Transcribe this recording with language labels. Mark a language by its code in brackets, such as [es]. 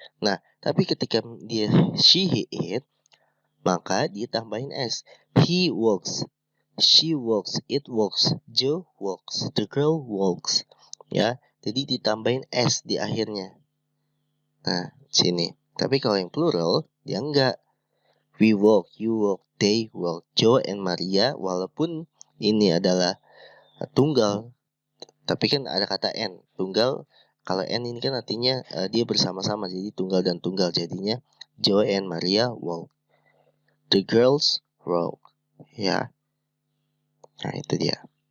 [id] Nah, tapi ketika dia she, he, it, maka dia tambahin s. [en] He walks. She walks. It walks. Joe walks. The girl walks. [id] Ya, jadi ditambahin s di akhirnya. Nah, sini. Tapi kalau yang plural, dia enggak. [en] We walk, you walk, they walk. [id] Joe and Maria, walaupun ini adalah tunggal, tapi kan ada kata n. Tunggal, kalau n ini kan artinya dia bersama-sama. Jadi tunggal dan tunggal. Jadinya [en] Joe and Maria walk. The girls walk. [id] Ya. Nah, itu dia.